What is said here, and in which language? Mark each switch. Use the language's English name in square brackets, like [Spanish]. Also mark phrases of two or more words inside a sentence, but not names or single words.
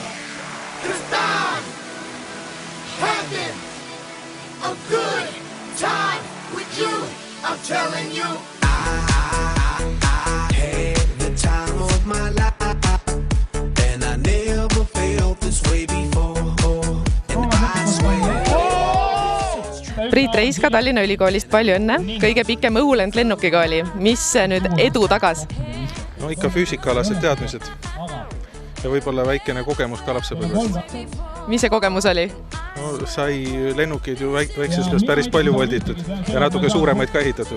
[English] Cause I'm having a good time with you. I'm telling you, I had the time of my life, and I never felt this way before. And I swear. [Estonian] Priit Reiska Tallinna Ülikoolist, palju õnne. Kõige pikem õhulend lennukiga oli. Mis nüüd edu tagas? No ikka füüsikaalased teadmised ja võib-olla väikene kogemus kalapsepõlvest. Mis see kogemus oli? No, sai lennukeid ju väiksest päris palju volditud ja natuke suuremaid ka ehitatud.